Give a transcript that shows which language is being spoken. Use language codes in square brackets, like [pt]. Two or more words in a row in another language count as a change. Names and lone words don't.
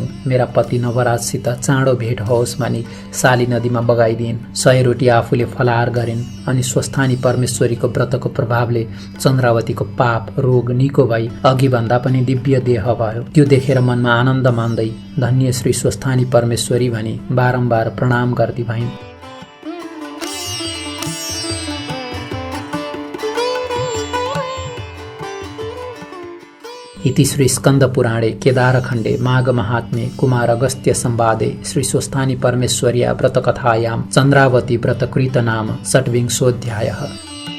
[ne] मेरा पति नवराजसित चाँडो भेट होस् भनी साली नदीमा बगाइदिइन्। 100 रोटी आफूले फलाहार गरिन्। अनि स्वस्थानी परमेश्वरीको व्रतको प्रभावले चन्द्रावतीको पाप रोग निको भई अघि भन्दा पनि दिव्य देह भयो। त्यो देखेर मनमा आनन्द मान्दै धन्य श्री स्वस्थानी परमेश्वरी भनी बारम्बार प्रणाम गर्दी भइन्। [sa] इति श्री स्कंद पुराणे केदारखण्डे माघ महात्म्ये कुमार अगस्त्य संवादे श्री स्वस्थानी परमेश्वर्या व्रतकथायां चन्द्रावती व्रतकृत नाम षड्विंशोऽध्यायः।